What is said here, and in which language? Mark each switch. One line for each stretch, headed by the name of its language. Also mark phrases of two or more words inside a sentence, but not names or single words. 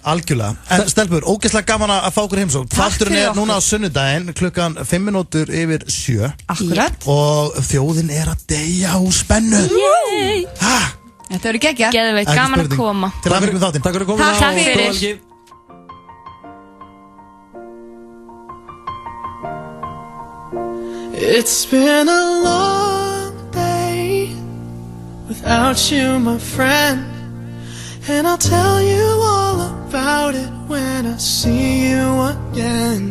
Icelandic: Algjörlega. En stelpur, ógeðslega gaman að fá okkur heimsókn. Þátturinn er núna á sunnudaginn klukkan 6:05. Akkurat. Og þjóðin er að deyja úr spennu. Þetta verður geggjað. Geðveikt, gaman að koma. Til að fyrir þáttinn. Takk fyrir komuna. Takk fyrir.
English: It's been a long day without you, my friend, and I'll tell you all about it when I see you again.